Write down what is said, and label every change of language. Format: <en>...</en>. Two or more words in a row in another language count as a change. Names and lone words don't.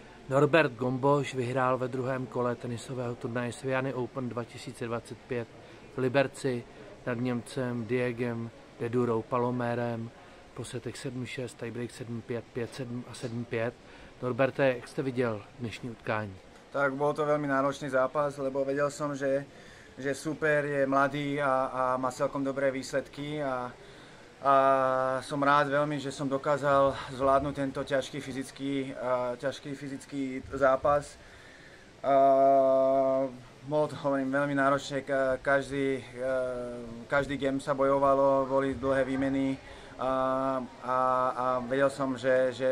<cs>Norbert Gomboš vyhrál ve druhém kole tenisového turnaje Sviany Open 2025 v Liberci nad Němcem Diegem Dedurou Palomérem po setech 7-6, tiebreak 7-5, 5-7 a 7-5. Norberte, jak jste viděl dnešní utkání?</cs> <sk>Tak bol to veľmi náročný zápas, lebo vedel som, že super je mladý a má celkom dobré výsledky a som rád veľmi, že som dokázal zvládnuť tento ťažký fyzický zápas. Bolo to, hovorím, veľmi náročné, každý game sa bojovalo, boli dlhé výmeny a vedel som, že</sk>